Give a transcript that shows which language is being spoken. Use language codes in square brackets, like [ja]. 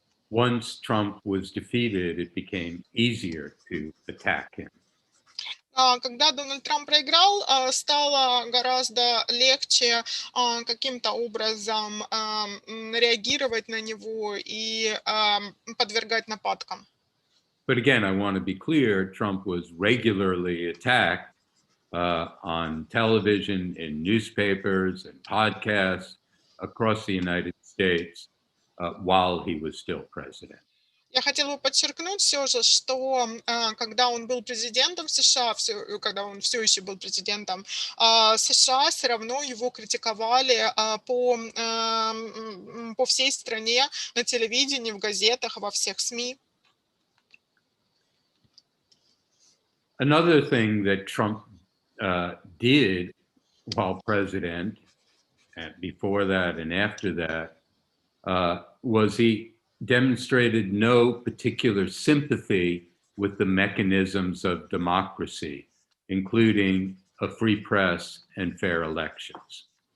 [en] Once Trump was defeated, it became easier to attack him. [ru] Когда Дональд Трамп проиграл, стало гораздо легче каким-то образом реагировать на него и подвергать нападкам. [en] But again, I want to be clear, Trump was regularly attacked on television, in newspapers, and podcasts across the United States while he was still president. [ru] Я хотела бы подчеркнуть все же, что когда он был президентом США, когда он все еще был президентом США, все равно его критиковали по всей стране, на телевидении, в газетах, во всех СМИ. [en] Another thing that Trump did while president, and before that and after that, was he demonstrated no particular sympathy with the mechanisms of democracy, including a free press and fair elections.